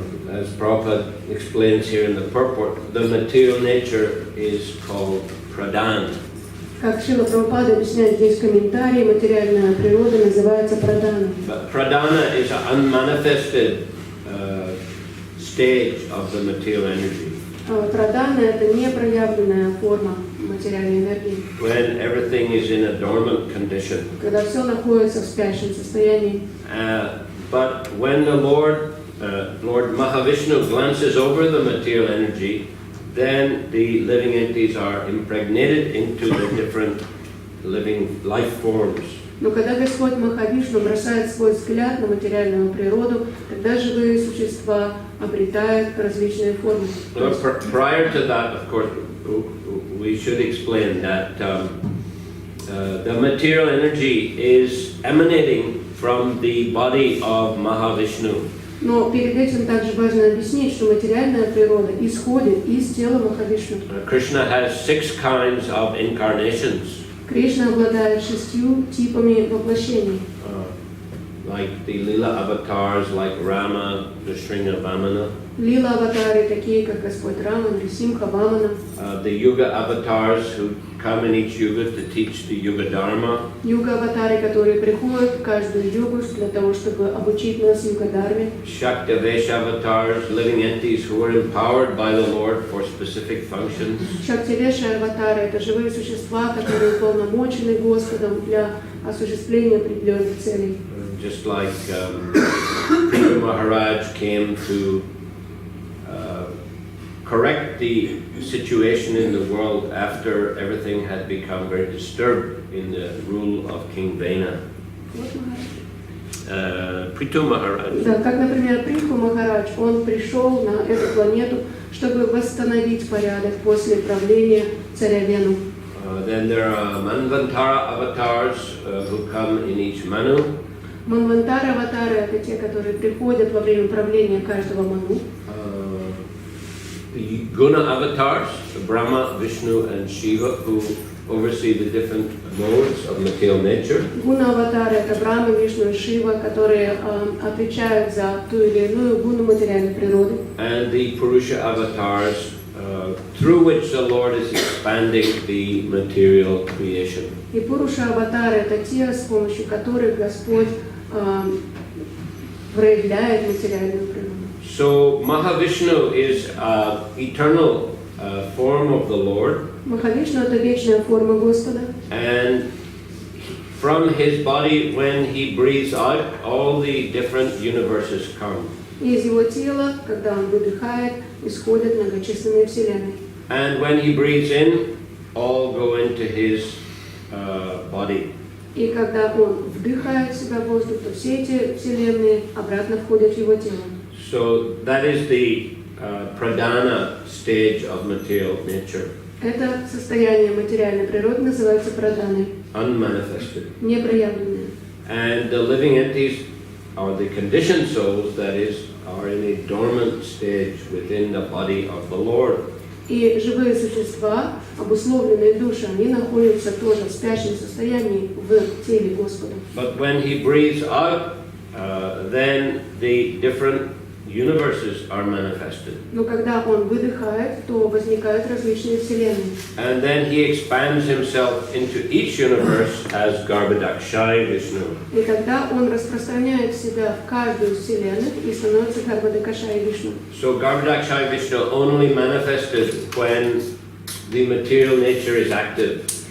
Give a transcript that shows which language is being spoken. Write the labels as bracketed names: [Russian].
[English] As Prabhupada explains here in the purport, the material nature is called pradhan. [Russian] Как Шрила Прабхупада объясняет здесь в комментарии, материальная природа называется праданой. [English] But pradhana is an unmanifested stage of the material energy. [Russian] Прадана – это непроявленная форма материальной энергии. [English] When everything is in a dormant condition. [Russian] Когда все находится в спящем состоянии. [English] But when the Lord Mahavishnu glances over the material energy, then the living entities are impregnated into the different living life forms. [Russian] Но когда Господь Махавишну бросает свой взгляд на материальную природу, тогда живые существа обретают различные формы. [English] Prior to that, of course, we should explain that the material energy is emanating from the body of Mahavishnu. [Russian] Но перед этим также важно объяснить, что материальная природа исходит из тела Махавишну. [English] Krishna has 6 kinds of incarnations. [Russian] Кришна обладает 6 типами воплощений. [English] Like the Lila avatars, like Rama, Nrsimha Vamana. [Russian] Лила аватары такие, как Господь Рама, Нрисимха Вамана. [English] The Yuga avatars who come in each yuga to teach the Yuga Dharma. [Russian] Юга аватары, которые приходят в каждую югу для того, чтобы обучить нас Юга Дharме. [English] Shaktavesha avatars, living entities who are empowered by the Lord for specific functions. [Russian] Шактивеша аватары – это живые существа, которые уполномочены Господом для осуществления определенных целей. [English] Just like Prabhu Maharaj came to correct the situation in the world after everything had become very disturbed in the rule of King Vena. Prabhu Maharaj. [Russian] Да, как, например, Прабху Махарадж, он пришел на эту планету, чтобы восстановить порядок после правления царя Вену. [English] Then there are Manvantara avatars who come in each Manu. [Russian] Манвантара аватары – это те, которые приходят во время правления каждого ману. [English] The Guna avatars, Brahma, Vishnu, and Shiva, who oversee the different modes of material nature. [Russian] Гуна аватары – это Брахма, Вишну и Шива, которые отвечают за ту или иную гуну материальной природы. [English] And the Purusha avatars, through which the Lord is expanding the material creation. [Russian] И Пуруша аватары – это те, с помощью которых Господь проявляет материальную природу. [English] So Mahavishnu is an eternal form of the Lord. [Russian] Махавишну – это вечная форма Господа. [English] And from his body, when he breathes out, all the different universes come. [Russian] И из его тела, когда он выдыхает, исходят многочисленные вселенные. [English] And when he breathes in, all go into his body. [Russian] И когда он вдыхает в себя воздух, то все эти вселенные обратно входят в его тело. [English] So that is the pradhana stage of material nature. [Russian] Это состояние материальной природы называется праданой. [English] Unmanifested. [Russian] Непроявленное. [English] And the living entities, or the conditioned souls, that is, are in a dormant stage within the body of the Lord. [Russian] И живые существа, обусловленные души, они находятся тоже в спящем состоянии в теле Господа. [English] But when he breathes out, then the different universes are manifested. [Russian] Но когда он выдыхает, то возникают различные вселенные. [English] And then he expands himself into each universe as Garbhodakshaya Vishnu. [Russian] И тогда он распространяет себя в каждую вселенную и становится Гарбхадакшая Вишну. [English] So Garbhodakshaya Vishnu only manifested when the material nature is active.